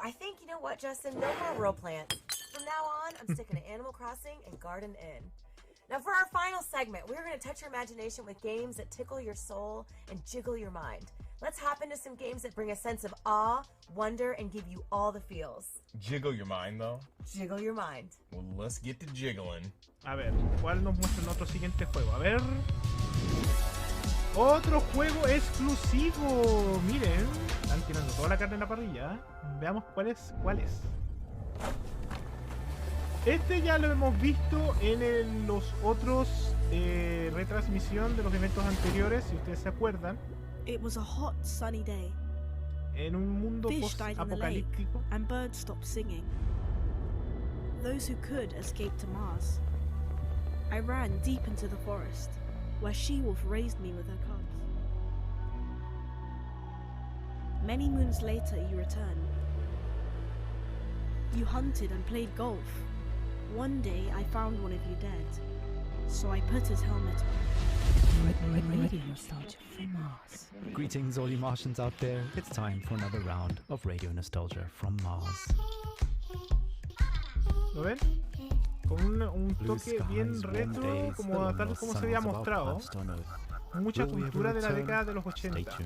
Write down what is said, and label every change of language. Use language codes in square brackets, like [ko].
[en] I think, you know what, Justin? No more real plants. From now on, I'm sticking to Animal Crossing and Garden Inn. Now, for our final segment, we're going to touch your imagination with games that tickle your soul and jiggle your mind. Let's hop into some games that bring a sense of awe, wonder, and give you all the feels. Jiggle your mind, though? Jiggle your mind. Well, let's get to jiggling. [es] A ver, ¿cuál nos muestra nuestro siguiente juego? A ver. Otro juego exclusivo. Miren, están tirando toda la carne en la parrilla. Veamos cuál es. Este ya lo hemos visto en los otros retransmisión de los eventos anteriores, si ustedes se acuerdan. [en] It was a hot, sunny day. [es] En un mundo [en] Fish died in the lake, [es] post-apocalíptico. [en] and birds stopped singing. Those who could escaped to Mars. I ran deep into the forest, where she-wolf raised me with her cubs. Many moons later, you returned. You hunted and played golf. One day, I found one of you dead, so I put his helmet on. Radio Nostalgia from Mars. Greetings, all you Martians out there. It's time for another round of Radio Nostalgia from Mars. [es] ¿Lo ven? Con un toque bien retro, como tal como se había mostrado. Mucha cultura de la década de los 80.